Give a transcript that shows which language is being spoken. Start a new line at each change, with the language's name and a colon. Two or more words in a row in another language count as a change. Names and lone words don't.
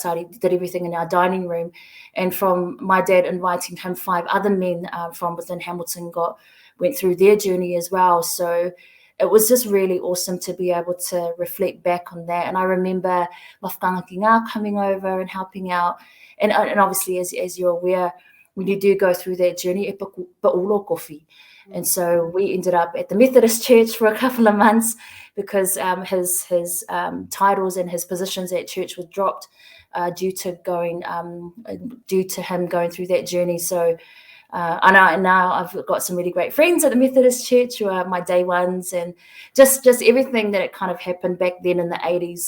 English: He did everything in our dining room. And from my dad inviting him, 5 other men from within Hamilton went through their journey as well. So it was just really awesome to be able to reflect back on that. And I remember Mafkanga Ki Ngā coming over and helping out. And obviously, as you're aware, when you do go through that journey,
Tongan: e paulo kofi.
English: And mm, so we ended up at the Methodist Church for a couple of months, because his titles and his positions at church were dropped due to him going through that journey. So I know now I've got some really great friends at the Methodist Church who are my day ones, and just everything that it kind of happened back then in the 80s.